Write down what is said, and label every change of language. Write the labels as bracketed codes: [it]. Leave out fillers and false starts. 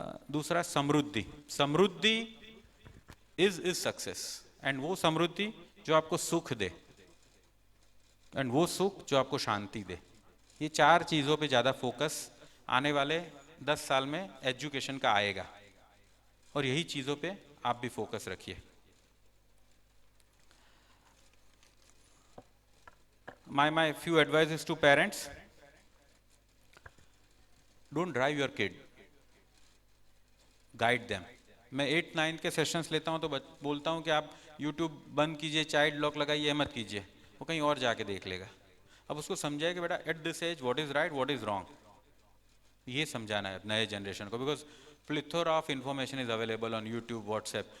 [hi] दूसरा समृद्धि। [en] समृद्धि is success, [hi] and वो समृद्धि जो आपको सुख दे, एंड वो सुख जो आपको शांति दे। ये 4 चीजों पे ज्यादा फोकस आने वाले 10 साल में एजुकेशन का आएगा, और यही चीजों पे आप भी फोकस रखिए। [en] my few advices to parents: don't drive your kid, guide them. [hi] मैं 8-9 के सेशंस लेता हूं तो बोलता हूं कि आप YouTube बंद कीजिए, चाइल्ड लॉक लगाइए, मत कीजिए, वो कहीं और जाके देख लेगा। अब उसको समझाए कि बेटा [en] at this age what is right, what is wrong, [hi] ये समझाना है नए [en] Generation को, because plethora of information is available on YouTube, WhatsApp.